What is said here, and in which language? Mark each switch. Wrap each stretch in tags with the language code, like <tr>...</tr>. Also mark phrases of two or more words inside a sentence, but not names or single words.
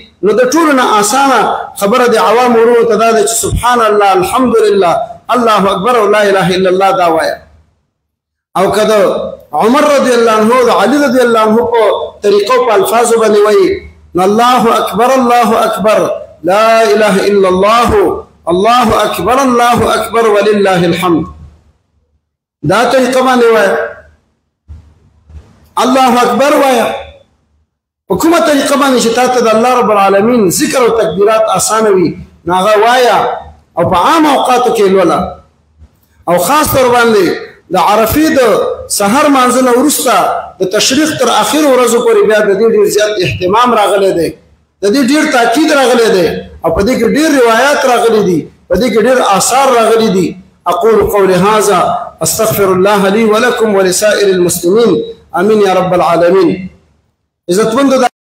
<ps>نو د ټولو نه اسانه خبره د عوام ورونو ته دا ده چې</ps> <ar>سبحان الله، الحمدلله، الله اکبر</ar> <ps>او</ps> <ar>لا اله الا الله</ar> <ps>دا وایه. او که د عمر</ps> <ar>رضی الله عنه</ar> <ps>د علي</ps> <ar>رضی الله عنه</ar> <ps>په طریقو په الفاظو باندې وایي، نو</ps> <ar>الله اکبر، الله اکبر، لا اله الا الله، الله اکبر، الله اکبر ولله الحمد.</ar> <ps>دا طریقه باندې وایه،</ps> <ar>الله اکبر</ar> <ps>وایه. په کومه طریقه باندې چې تاسو د</ps> <ar>الله رب العالمین</ar> <ps>ذکر او تکبیرات اسانه وي، نو هغه وایه، او په عام اوقاتو کې لوله. او خاص طور باندې د عرفې د سحر مانځه نه وروسته د تشریق تر اخرو ورځو پورې بیا د دې ډېر زیات اهتمام راغلی دی، د دې ډېر تاکید راغلی دی، او په دې کې ډېر روایات راغلي دي، په دې کې ډېر آثار راغلي دي.</ps> <ar>اقول قولي هذا استغفر الله لي ولكم ولسائر المسلمين، امين يا رب العالمين.</ar> <ps>عزتمندو د</ps>